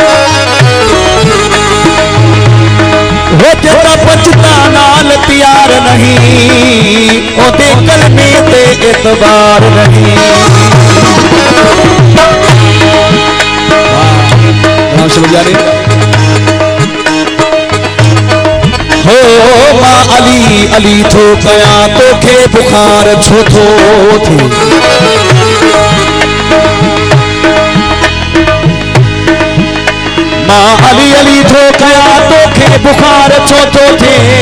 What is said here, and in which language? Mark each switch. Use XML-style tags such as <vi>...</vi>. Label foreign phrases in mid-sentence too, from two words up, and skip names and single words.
<pa>وو جڑا بچتا نال پیار نہیں، اودے کلمے تے اعتبار نہیں.</pa> <sd>हो मां अली अली थो कया तोखे बुखार छो थो थे। मां अली अली थो कया तोखे बुखार छो थो थे।</sd>